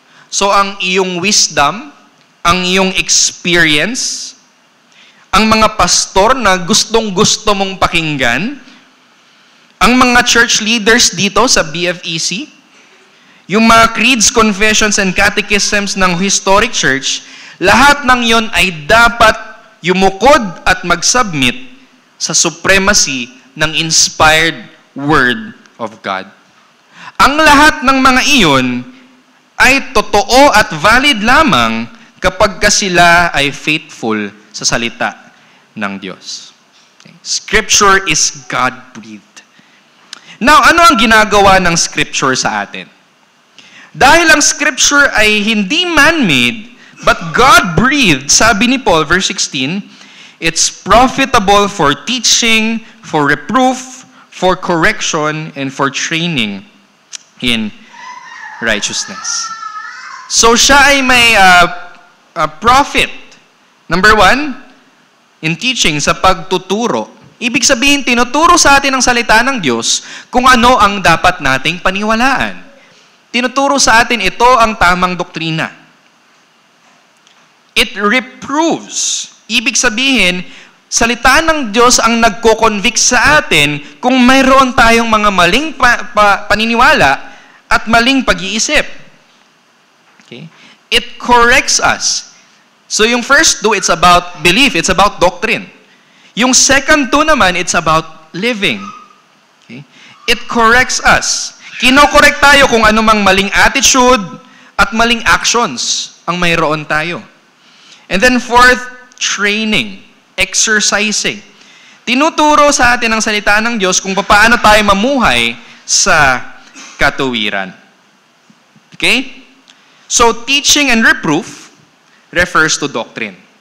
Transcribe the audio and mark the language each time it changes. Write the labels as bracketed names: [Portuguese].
[Filipino] So ang iyong wisdom, ang iyong experience, ang mga pastor na gustong-gusto mong pakinggan, ang mga church leaders dito sa BFEC, yung mga creeds, confessions, and catechisms ng historic church, lahat ng yon ay dapat yumukod at mag-submit sa supremacy ng inspired Word of God. Ang lahat ng mga iyon ay totoo at valid lamang kapag sila ay faithful sa salita ng Diyos. [English] Okay. Scripture is God-breathed. [Filipino] Now, ano ang ginagawa ng Scripture sa atin? Dahil ang Scripture ay hindi man-made, [English] but God-breathed, [Filipino] sabi ni Paul, [English] verse 16, it's profitable for teaching, for reproof, for correction, and for training in righteousness. [Filipino] So siya ay may profit. [English] Number 1, in teaching, [Filipino] sa pagtuturo. Ibig sabihin, tinuturo sa atin ang salita ng Diyos kung ano ang dapat nating paniwalaan. Tinuturo sa atin ito ang tamang doktrina. [English] It reproves. [Filipino] Ibig sabihin, salita ng Diyos ang nagko-convict sa atin kung mayroon tayong mga maling paniniwala at maling pag-iisip. [English] Okay? It corrects us. So yung first 2, it's about belief, it's about doctrine. Yung second 2 naman, it's about living. Okay? It corrects us. [Filipino] Kinokorek tayo kung anumang maling attitude at maling actions ang mayroon tayo. [English] And then fourth, training, exercising. [Filipino] Tinuturo sa atin ang salita ng Diyos kung paano tayo mamuhay sa katuwiran. [English] Okay? So, teaching and reproof refers to doctrine.